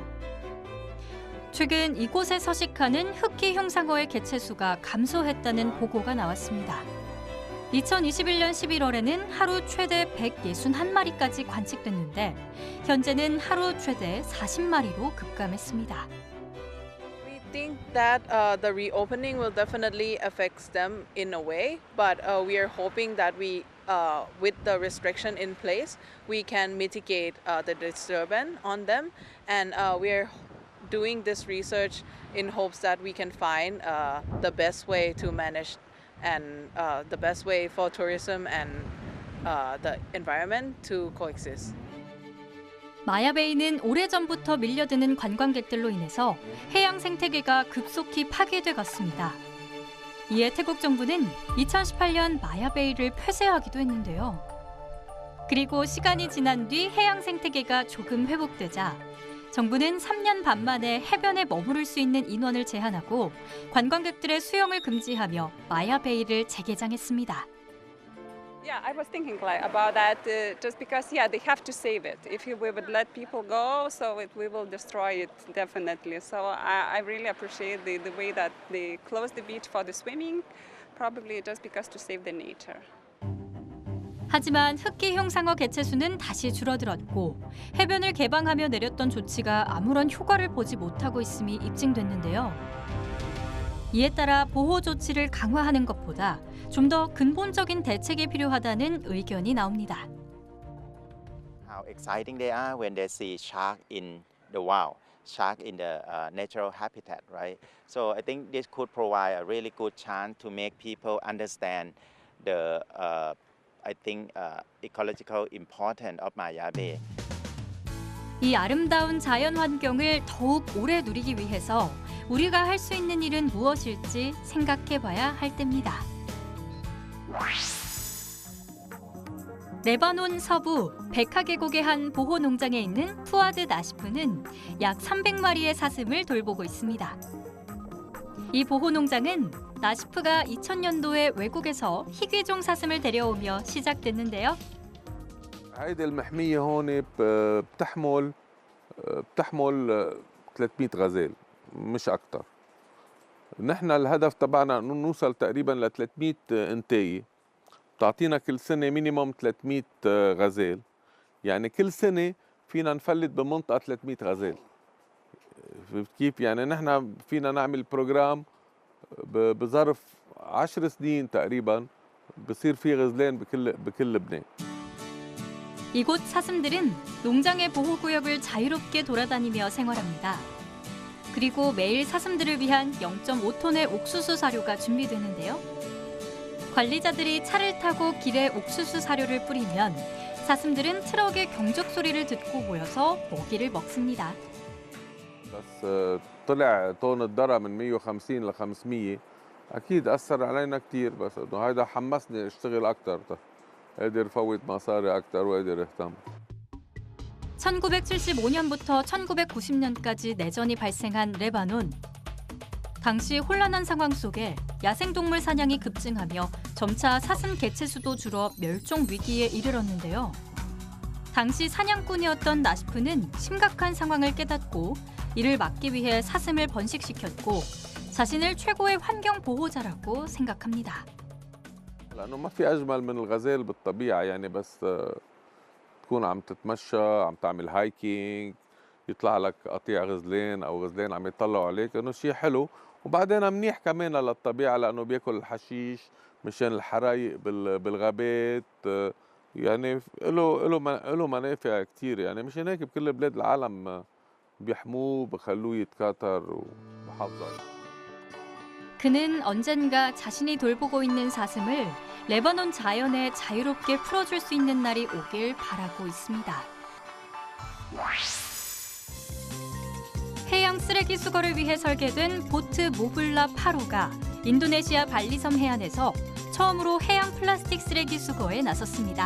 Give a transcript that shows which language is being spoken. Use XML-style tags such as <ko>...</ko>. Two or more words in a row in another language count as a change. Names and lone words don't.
<ko>최근 이곳에 서식하는 흑기 흉상어의 개체수가 감소했다는 보고가 나왔습니다. 2021년 11월에는 하루 최대 161마리까지 관측됐는데 현재는 하루 최대 40마리로 급감했습니다.</ko> <en>We think that the reopening will definitely affect them in a way, but we are hoping that with the restriction in place, we can mitigate the disturbance on them, and we are doing this research in hopes that we can find the best way to manage and the best way for tourism and the environment to coexist.</en> <ko>마야베이는 오래전부터 밀려드는 관광객들로 인해서 해양 생태계가 급속히 파괴돼 갔습니다. 이에 태국 정부는 2018년 마야베이를 폐쇄하기도 했는데요. 그리고 시간이 지난 뒤 해양 생태계가 조금 회복되자 정부는 3년 반 만에 해변에 머무를 수 있는 인원을 제한하고 관광객들의 수영을 금지하며 마야베이를 재개장했습니다.</ko> <en>Yeah, I was thinking about that just because, they have to save it. If we would let people go, we will destroy it definitely. So I really appreciate the way that they closed the beach for the swimming, probably just because to save the nature.</en> <ko>하지만 흑기흉 상어 개체수는 다시 줄어들었고 해변을 개방하며 내렸던 조치가 아무런 효과를 보지 못하고 있음이 입증됐는데요. 이에 따라 보호 조치를 강화하는 것보다 좀 더 근본적인 대책이 필요하다는 의견이 나옵니다.</ko> <en>How exciting they are when they see shark in the wild, shark in the natural habitat, right? So I think this could provide a really good chance to make people understand the ecological importance of Maya Bay.</en> <ko>이 아름다운 자연 환경을 더욱 오래 누리기 위해서 우리가 할 수 있는 일은 무엇일지 생각해봐야 할 때입니다. 레바논 서부 베카 계곡의 한 보호 농장에 있는 푸아드 나시프는 약 300마리의 사슴을 돌보고 있습니다. 이 보호 농장은 나시프가 2000년도에 외국에서 희귀종 사슴을 데려오며 시작됐는데요.</ko> <ar>هيدي المحمية هون بتحمل 300 غزال مش أكتر. نحن الهدف تبعنا إنه نوصل تقريبا ل 300 إنتاية. بتعطينا كل سنة مينيموم 300 غزال. يعني كل سنة فينا نفلت بمنطقة 300 غزال. كيف يعني نحن فينا نعمل بروجرام بظرف 10 سنين تقريبا بصير في غزلان بكل لبنان.</ar> <ko>이곳 사슴들은 농장의 보호구역을 자유롭게 돌아다니며 생활합니다. 그리고 매일 사슴들을 위한 0.5톤의 옥수수 사료가 준비되는데요. 관리자들이 차를 타고 길에 옥수수 사료를 뿌리면 사슴들은 트럭의 경적 소리를 듣고 모여서 먹이를 먹습니다.</ko> <ar>بس طلع طن الذرة من 150 ل 500 أكيد أثر علينا كثير بس إنه هيدا حمسني أشتغل أكثر قادر فوت مصاري أكثر وقادر أهتم.</ar> <ko>1975년부터 1990년까지 내전이 발생한 레바논. 당시 혼란한 상황 속에 야생동물 사냥이 급증하며 점차 사슴 개체수도 줄어 멸종 위기에 이르렀는데요. 당시 사냥꾼이었던 나시프는 심각한 상황을 깨닫고 이를 막기 위해 사슴을 번식시켰고 자신을 최고의 환경 보호자라고 생각합니다.</ko> <ar>لأنه ما في أجمل من الغزال بالطبيعة يعني بس تكون عم تتمشى عم تعمل هايكينج يطلع لك قطيع غزلان أو غزلان عم يطلعوا عليك إنه شيء حلو وبعدين منيح كمان للطبيعة لأنه بياكل الحشيش مشان الحرايق بالغابات يعني له منافع كتير يعني مشان هيك بكل بلاد العالم بيحموه بخلوه يتكاثر وبحافظوا عليه.</ar> <ko>그는 언젠가 자신이 돌보고 있는 사슴을 레바논 자연에 자유롭게 풀어줄 수 있는 날이 오길 바라고 있습니다. 해양 쓰레기 수거를 위해 설계된 보트 모블라 파로가 인도네시아 발리섬 해안에서 처음으로 해양 플라스틱 쓰레기 수거에 나섰습니다.</ko>